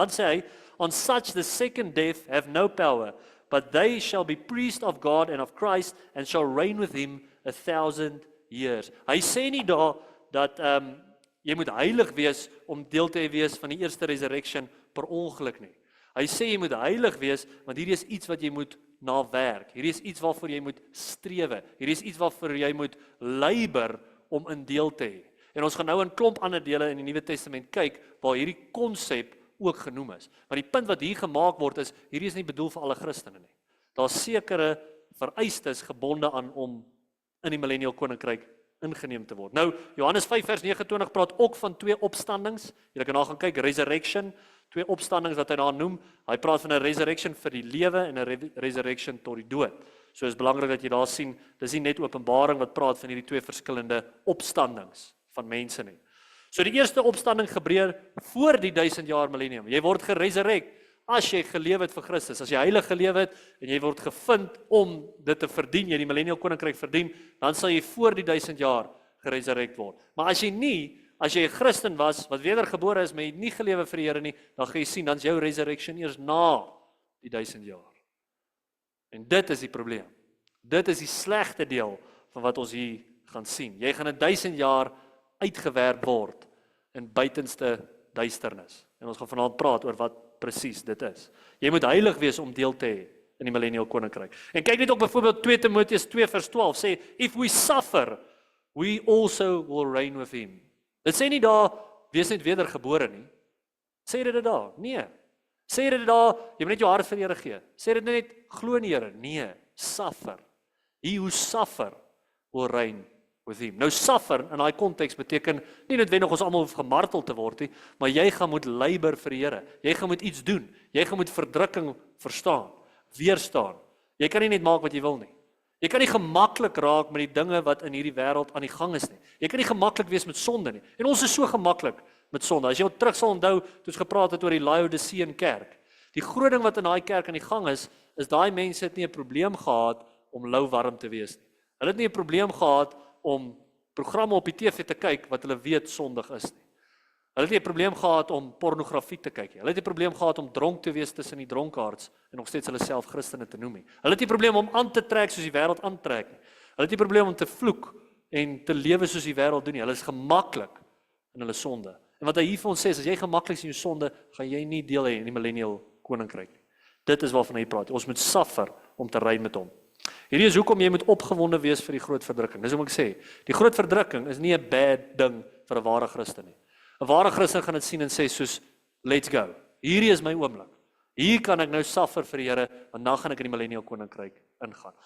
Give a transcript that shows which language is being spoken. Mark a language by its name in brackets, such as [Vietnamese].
[Afrikaans] Dan sê hy, [English] on such the second death have no power, but they shall be priests of God and of Christ, and shall reign with him 1,000 years. [Afrikaans] Hy sê nie daar, dat jy moet heilig wees, om deel te wees van die eerste resurrection, per ongeluk nie. Hy sê jy moet heilig wees, want hierdie is iets wat jy moet na werk. Hierdie is iets waarvoor jy moet strewe. Hierdie is iets waarvoor jy moet labour om in deel te hê. En ons gaan nou in klomp ander dele in die Nuwe Testament kyk, waar hierdie konsep ook genoem is. Maar die punt wat hier gemaak word is, hierdie is nie bedoel vir alle Christene nie. Daar's sekere vereistes gebonde aan om in die millennial koninkryk ingeneem te word. Nou, Johannes 5 vers 29 praat ook van 2 opstandings. Jy kan daar gaan kyk, resurrection, 2 opstandings wat hy daar noem. Hy praat van 'n resurrection vir die lewe en 'n resurrection tot die dood. So is belangrik dat jy daar sien, dis nie net Openbaring wat praat van hierdie 2 verskillende opstandings van mense nie. So die eerste opstanding gebeur voor die 1000 jaar millennium. Jy word geresurrect as jy geleef het vir Christus, as jy heilig geleef het en jy word gevind om dit te verdien, jy die millennial koninkryk verdien, dan sal jy voor die 1000 jaar geresurrect word. Maar as jy 'n Christen was, wat wedergebore is, maar jy het nie gelewe vir die Here nie, dan gaan jy sien, dan is jou resurrection eers na die 1000 jaar. En dit is die probleem. Dit is die slegte deel van wat ons hier gaan sien. Jy gaan 1000 jaar uitgewerp word in buitenste duisternis. En ons gaan vanaand praat oor wat presies dit is. Jy moet heilig wees om deel te hê in die millennial koninkryk. En kyk net ook byvoorbeeld 2 Timoteus 2 vers 12 sê, [English] if we suffer, we also will reign with him. [Afrikaans] Dit sê nie daar, wees net wedergebore nie. Sê dit daar? Nee. Sê dit daar, jy moet net jou hart vir die Here gee. Sê dit net, glo in die Here? Nee, suffer. [English] He who suffer will reign with him. [Afrikaans] Nou suffer in daai konteks beteken nie noodwendig ons almal hoef gemartel te word nie, maar jy gaan moet labor vir die Here. Jy gaan moet iets doen. Jy gaan moet verdrukking verstaan, weerstaan. Jy kan nie net maak wat jy wil nie. Jy kan nie gemaklik raak met die dinge wat in hierdie wêreld aan die gang is nie. Jy kan nie gemaklik wees met sonde nie. En ons is so gemaklik met sonde. As jy terug sal onthou, toe ons gepraat het oor die Laodicean kerk. Die groot ding wat in daai kerk aan die gang is daai mense het nie 'n probleem gehad om lou warm te wees nie. Hulle het nie 'n probleem gehad om programme op die TV te kyk wat hulle weet sondig is nie. Hulle het nie 'n probleem gehad om pornografie te kyk nie. Hulle het nie 'n probleem gehad om dronk te wees tussen die dronkaards en nog steeds hulle self Christene te noem nie. Hulle het nie 'n probleem om aan te trek soos die wêreld aantrek nie. Hulle het nie 'n probleem om te vloek en te lewe soos die wêreld doen nie. Hulle is gemaklik in hulle sonde. En wat hy hier vir ons sê is, as jy gemaklik is in jou sonde, gaan jy nie deel hê in die millennial koninkryk nie. Dit is waarvan hy praat. Ons moet suffer om te reën met hom. Hierdie is hoekom jy moet opgewonde wees vir die groot verdrukking. Dis hoekom ek sê, die groot verdrukking is nie 'n bad ding vir 'n ware Christen nie. 'n Ware Christen gaan dit sien en sê soos, [English] let's go. [Afrikaans] Hierdie is my oomblik. Hier kan ek nou suffer vir die Here, want dan gaan ek in die millennial koninkryk ingaan.